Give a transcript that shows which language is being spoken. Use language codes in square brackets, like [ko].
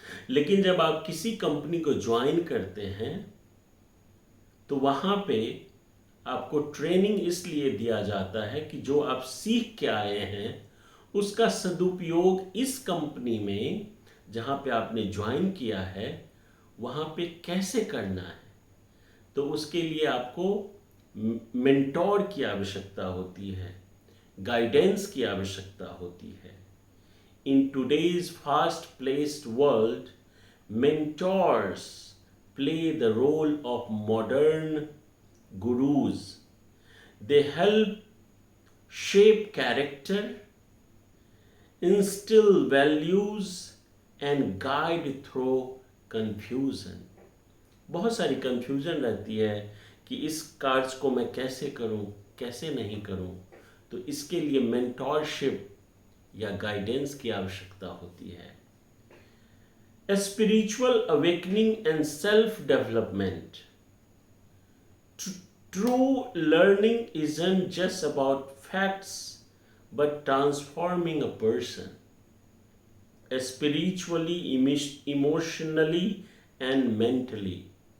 [hi] लेकिन जब आप किसी कंपनी को ज्वाइन करते हैं तो वहां पे आपको ट्रेनिंग इसलिए दिया जाता है कि जो आप सीख के आए हैं उसका सदुपयोग इस कंपनी में जहां पे आपने ज्वाइन किया है वहां पे कैसे करना है। तो उसके लिए आपको मेंटोर की आवश्यकता होती है, गाइडेंस की आवश्यकता होती है। [en] In today's fast paced world, mentors play the role of modern gurus. They help shape character, instill values and guide through confusion. [hi] बहुत सारी कंफ्यूजन रहती है कि इस कार्य को मैं कैसे करूं, कैसे नहीं करूं, तो इसके लिए मेंटोरशिप या गाइडेंस की आवश्यकता होती है। [en] A spiritual awakening and self-development. True learning isn't just about facts, but transforming a person spiritually, emotionally, and mentally.